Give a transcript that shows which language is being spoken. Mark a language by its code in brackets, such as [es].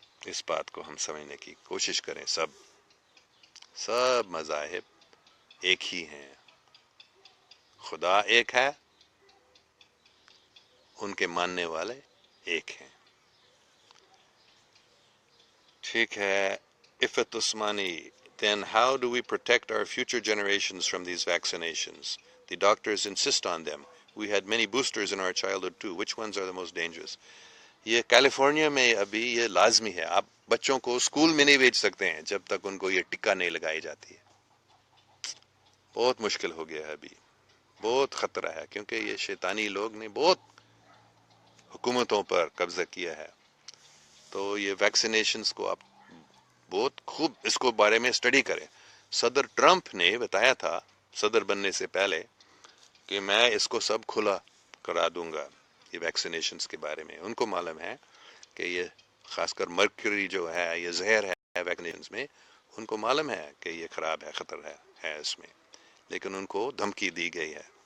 [ur] اس بات کو ہم سمجھنے کی کوشش کریں، سب مذاہب ایک ہی ہیں، خدا ایک ہے، ان کے ماننے والے ایک ہیں۔ ٹھیک ہے، عفت Usmani, [en] then how do we protect our future generations from these vaccinations? The doctors insist on them. We had many boosters in our childhood too. Which ones are the most dangerous? [ur] یہ کیلیفورنیا میں ابھی یہ لازمی ہے، آپ بچوں کو school میں نہیں بھیج سکتے ہیں جب تک ان کو یہ ٹکا نہیں لگائی جاتی ہے۔ بہت مشکل ہو گیا ہے ابھی، بہت خطرہ ہے، کیونکہ یہ شیطانی لوگ نے بہت حکومتوں پر قبضہ کیا ہے۔ تو یہ ویکسینیشنز کو آپ بہت خوب اس کو بارے میں اسٹڈی کریں۔ صدر ٹرمپ نے بتایا تھا صدر بننے سے پہلے کہ میں اس کو سب کھلا کرا دوں گا، یہ ویکسینیشنز کے بارے میں۔ ان کو معلوم ہے کہ یہ خاص کر مرکری جو ہے یہ زہر ہے ویکسینیشنز میں، ان کو معلوم ہے کہ یہ خراب ہے، خطر ہے اس میں، لیکن ان کو دھمکی دی گئی ہے۔